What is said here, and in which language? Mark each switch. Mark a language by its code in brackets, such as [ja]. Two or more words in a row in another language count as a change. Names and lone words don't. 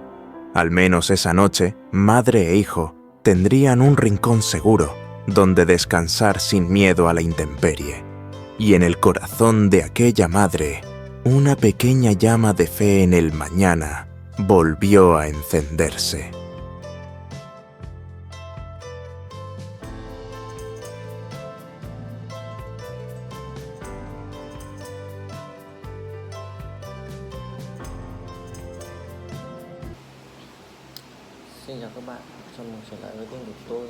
[es] Al menos esa noche, madre e hijo tendrían un rincón seguro donde descansar sin miedo a la intemperie. Y en el corazón de aquella madre, una pequeña llama de fe en el mañana volvió a encenderse. [vi] Xin chào các bạn, chào mừng trở lại với kênh của tôi.